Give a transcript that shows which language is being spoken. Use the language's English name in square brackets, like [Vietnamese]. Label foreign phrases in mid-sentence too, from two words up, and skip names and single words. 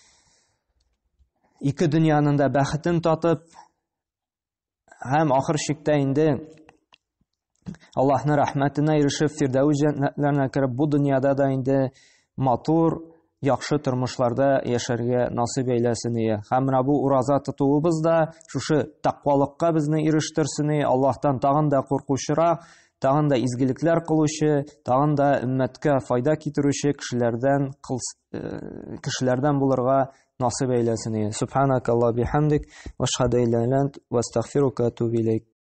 [Tatar] ике дөньяның да бәхетен татып, һәм ахыр чиктә инде Аллаһның рәхмәтенә ирешеп, Фирдәүс җәннәтләренә кереп, бу дөньяда да инде матур, яхшы тормышларда яшәргә насыйп әйләсен. Һәм менә бу ураза тотуыбыз да шушы тақвалыкка безне ирештерсен. Аллаһтан тагын да куркучырак, тагын да изгелекләр кылучы, тагын да өммәткә файда китерүче кешеләрдән булырга насыйп әйләсен. [Arabic] سبحانك اللهم بحمدك وأشهد أن لا إله إلا أنت وأستغفرك وأتوب إليك.